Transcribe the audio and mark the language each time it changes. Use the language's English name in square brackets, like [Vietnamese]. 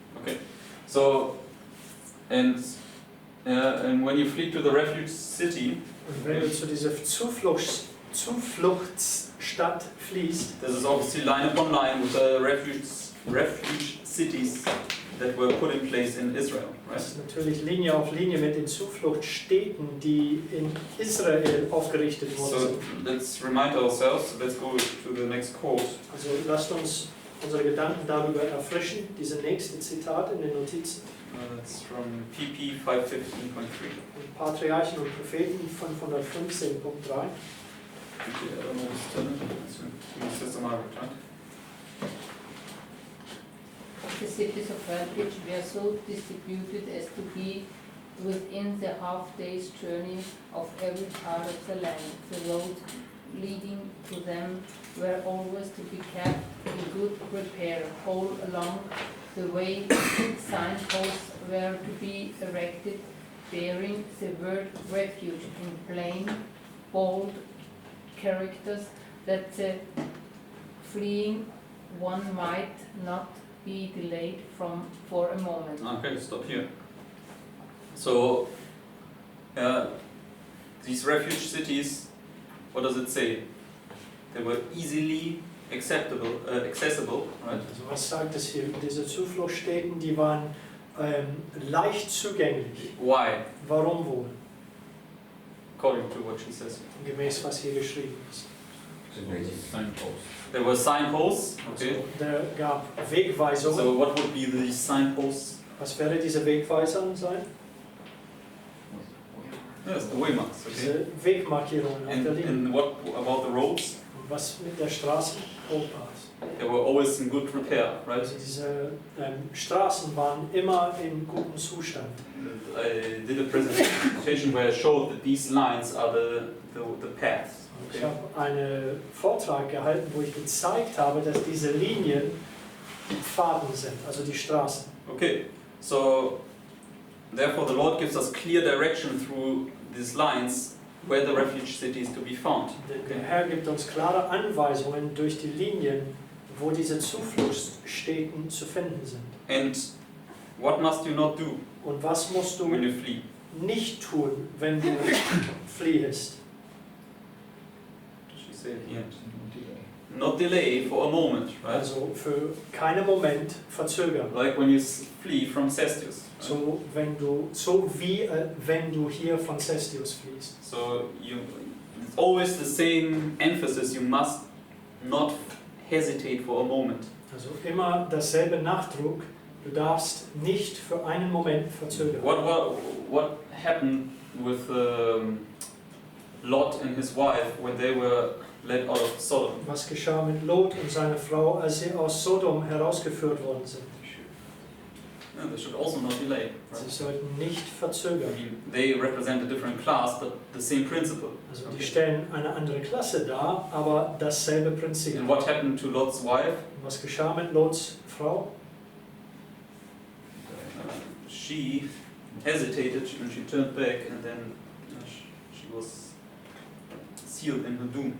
[English] Okay, so and when you flee to the refuge city, [German] Und wenn du zu dieser Zufluchtsstadt fließt, [English] this is obviously line upon line with the refuge cities that were put in place in Israel, right? [German] das ist natürlich Linie auf Linie mit den Zufluchtsstädten, die in Israel aufgerichtet worden [English] So [German] sind. [English] let's remind ourselves. Let's go to the next quote. [German] Also lasst uns unsere Gedanken darüber erfrischen. Diese nächste Zitat in den Notizen. [English] That's from PP 515.3. [German] Patriarchen und Propheten 515.3. [English] Okay, I don't know what's turning. It's Sister Margaret, right? The cities of refuge were so distributed as to be within the half day's journey of every part of the land. The roads leading to them were always to be kept in good repair. All along the way, signposts were to be erected bearing the word refuge in plain, bold characters, that the fleeing one might not be delayed for a moment. Okay, stop here. So, these refuge cities, what does it say? They were easily accessible, right? [German] Also was sagt es hier? Diese Zufluchtsstätten, die waren leicht zugänglich. [English] Why? [German] Warum wohl? [English] According to what she says. [German] Gemäß was hier geschrieben ist. [English] Signposts. There were signposts, okay? [German] Also, der gab Wegweisungen. [English] So what would be the signposts? [German] Was wäre diese Wegweisung sein? [English] Yes, the waymarks, okay? [German] Diese Wegmarkierungen auf der Linie. [English] And what about the roads? [German] Und was mit der Straße? [English] They were always in good repair, right? [German] Also diese Straßen waren immer in gutem Zustand. [English] I did a presentation where I showed that these lines are the paths. [German] Ich habe einen Vortrag gehalten, wo ich gezeigt habe, dass diese Linien die Pfaden sind, also die Straßen. [English] Okay, so therefore the Lord gives us clear direction through these lines where the refuge city is to be found. [German] Der Herr gibt uns klare Anweisungen durch die Linien, wo diese Zufluchtsstätten zu finden sind. [English] And what must you not do [German] Und was musst du [English] when you flee? [German] nicht tun, wenn du fliehst? [English] She said here. Not delay for a moment, right? [German] Also für keinen Moment verzögern. [English] Like when you flee from Cestius. Right? [German] So wie wenn du hier von Cestius fliehst. [English] So it's always the same emphasis. You must not hesitate for a moment. [German] Also immer dasselbe Nachdruck. Du darfst nicht für einen Moment verzögern. [English] What happened with Lot and his wife when they were led out of Sodom? [German] Was geschah mit Lot und seiner Frau, als sie aus Sodom herausgeführt worden sind? [English] Yeah, they should also not delay. [German] Sie [English] Right? [German] sollten nicht [English] I [German] verzögern. [English] mean, they represent a different class, but the same principle. [German] Also die [English] Okay. [German] stellen eine andere Klasse dar, aber dasselbe Prinzip. [English] And what happened to Lot's wife? [German] Was geschah mit Lots Frau? [English] She hesitated and she turned back, and then she was sealed in her doom.